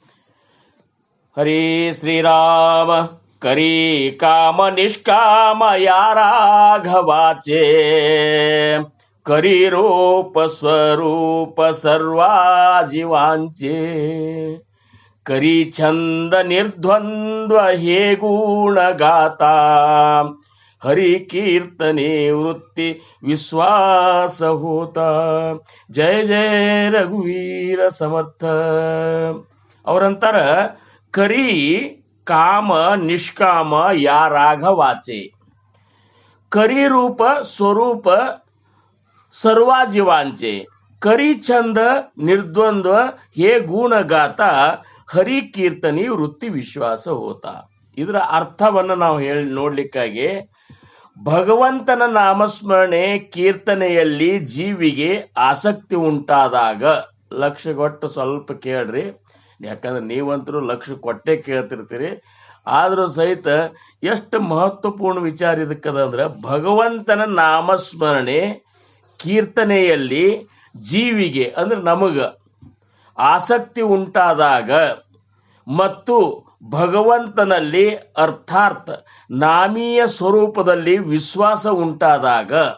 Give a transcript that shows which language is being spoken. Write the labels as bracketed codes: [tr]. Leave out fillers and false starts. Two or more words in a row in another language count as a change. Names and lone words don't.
[mr] हरि श्रीराम करी काम निष्काम याराघवाचे, करी रूप स्वरूप सर्वा जीवांचे, करी छंद निर्द्वंद्व हे गुणगात, हरी कीर्तने वृत्ती विश्वास होत. जय जय रघुवीर समर्थ. अवरंतार करी काम निष्काम या राघवाचे. करी रूप स्वरूप सर्वा जीवांचे करी छंद निर्द्वंद्व हे गुण गाता हरी कीर्तनी वृत्ती विश्वास होत. [kn] ಇದರ ಅರ್ಥವನ್ನು ನಾವು ನೋಡ್ಲಿಕ್ಕಾಗಿ ಭಗವಂತನ ನಾಮಸ್ಮರಣೆ ಕೀರ್ತನೆಯಲ್ಲಿ ಜೀವಿಗೆ ಆಸಕ್ತಿ ಉಂಟಾದಾಗ, ಲಕ್ಷ್ಯ ಕೊಟ್ಟು ಸ್ವಲ್ಪ ಕೇಳ್ರಿ, ಯಾಕಂದ್ರೆ ನೀವಂತರೂ ಲಕ್ಷ್ಯ ಕೊಟ್ಟೆ ಕೇಳ್ತಿರ್ತೀರಿ, ಆದ್ರೂ ಸಹಿತ ಎಷ್ಟು ಮಹತ್ವಪೂರ್ಣ ವಿಚಾರ ಇದಕ್ಕದ ಅಂದ್ರೆ, ಭಗವಂತನ ನಾಮಸ್ಮರಣೆ ಕೀರ್ತನೆಯಲ್ಲಿ ಜೀವಿಗೆ ಅಂದ್ರೆ ನಮಗ ಆಸಕ್ತಿ ಉಂಟಾದಾಗ ಮತ್ತು ಭಗವಂತನಲ್ಲಿ ಅರ್ಥಾತ್ ನಾಮೀಯ ಸ್ವರೂಪದಲ್ಲಿ ವಿಶ್ವಾಸ ಉಂಟಾದಾಗ